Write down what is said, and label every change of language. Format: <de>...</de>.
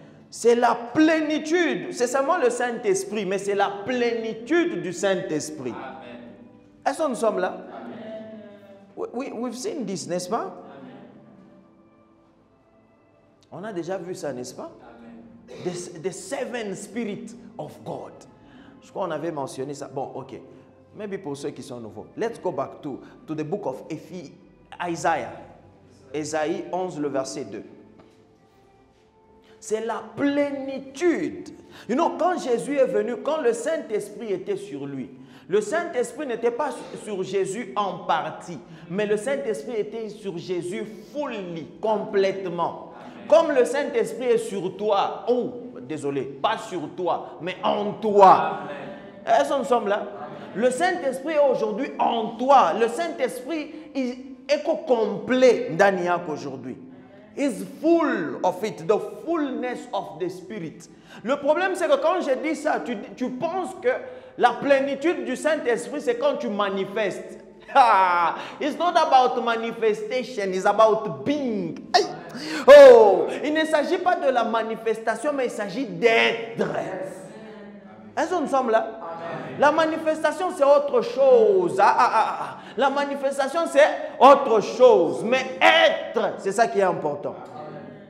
<fr>C'est la plénitude. C'est seulement le Saint-Esprit, mais c'est la plénitude du Saint-Esprit. Est-ce que nous sommes là?</fr> <en>We've seen this,</en> <fr>n'est-ce pas? On a déjà vu ça, n'est-ce pas?</fr> <en>The 7 spirits of God.</en> <fr>Je crois qu'on avait mentionné ça. Bon, ok. Maybe pour ceux qui sont nouveaux.</fr> <en>Let's go back to the book of Isaiah.</en> <fr>Ésaïe 11, le verset 2. C'est la plénitude.</fr> <en>You know,</en> <fr>quand Jésus est venu, quand le Saint-Esprit était sur lui, le Saint-Esprit n'était pas sur Jésus en partie, mais le Saint-Esprit était sur Jésus fully, complètement. Comme le Saint-Esprit est sur toi, désolé, pas sur toi, mais en toi. Est-ce que nous sommes là? Le Saint-Esprit est aujourd'hui en toi. Le Saint-Esprit est complet d'Aniak aujourd'hui.</fr> <en>Is full of it, the fullness of the Spirit.</en> <fr>Le problème, c'est que quand je dis ça, tu penses que la plénitude du Saint-Esprit, c'est quand tu manifestes.</fr> <en>It's not about manifestation, it's about being.</en> <fr>Oh, il ne s'agit pas de la manifestation, mais il s'agit d'être. Est-ce que nous sommes là? Amen. La manifestation, c'est autre chose. La manifestation, c'est autre chose. Mais être, c'est ça qui est important. Amen.</fr>